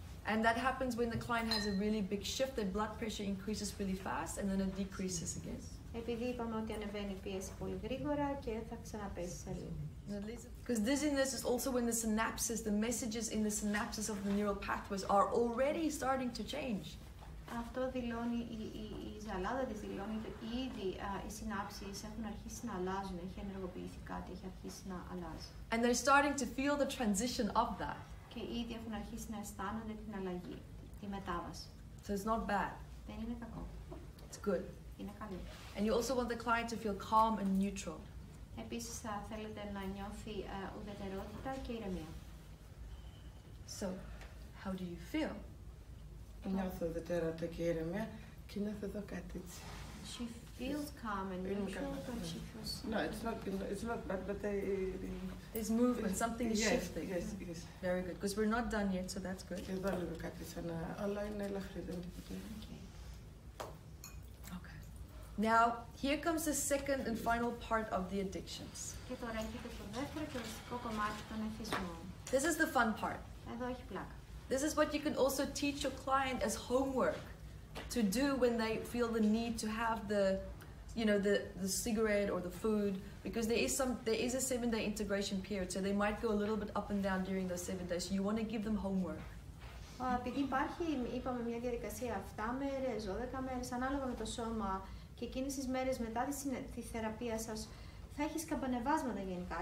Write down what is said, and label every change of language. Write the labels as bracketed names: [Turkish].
[English] And that happens when the client has a really big shift, their blood pressure increases really fast and then it decreases again. [Greek] Επειδή είπαμε ότι ανεβαίνει η πίεση πολύ γρήγορα και θα ξαναπέσει σε λίγο. [English] Because dizziness is also when the synapses, the messages in the synapses of the neural pathways are already starting to change. [Greek] Αυτό δηλώνει, η ζαλάδα της δηλώνει ότι ήδη οι συνάψεις έχουν αρχίσει να αλλάζουν, έχει ενεργοποιηθεί κάτι, έχει αρχίσει να αλλάζει. [English] And they're starting to feel the transition of that. [Greek] Και ήδη έχουν αρχίσει να αισθάνονται την αλλαγή, τη μετάβαση. [English] So it's not bad. [Greek] Δεν είναι κακό. [English] It's good. [Greek] Είναι καλό. [English] And you also want the client to feel calm and neutral. [Greek] Επίσης θα θέλετε να νιώθει ουδετερότητα και ηρεμία. [English] So, how do you feel? [Greek] Νιώθω ουδετερότητα και ηρεμία και νιώθω εδώ κάτι έτσι. [English] She feels calm and neutral, but she feels... No, it's not bad, but There's movement, something is shifting. Yes. Very good, because we're not done yet, so that's good. [Greek] Και εδώ λίγο κάτι σαν να... Αλλά είναι ελαφρύ, δεν είναι τίποτα. [English] Okay. Now, here comes the second and final part of the addictions. [Greek] Και τώρα έρχεται το δεύτερο και βασικό κομμάτι των εθισμών. [English] This is the fun part. [Greek] Εδώ έχει πλάκα. [English] This is what you can also teach your client as homework to do when they feel the need to have the cigarette or the food, because there is a 7-day integration period, so they might go a little bit up and down during those 7 days. So you want to give them homework. [Greek] Επειδή υπάρχει, είπαμε, μια διαδικασία 7 μέρες, 12 μέρες, ανάλογα με το σώμα, και εκείνες τις μέρες μετά τη θεραπεία σας θα έχει σκαμπανεβάσματα γενικά.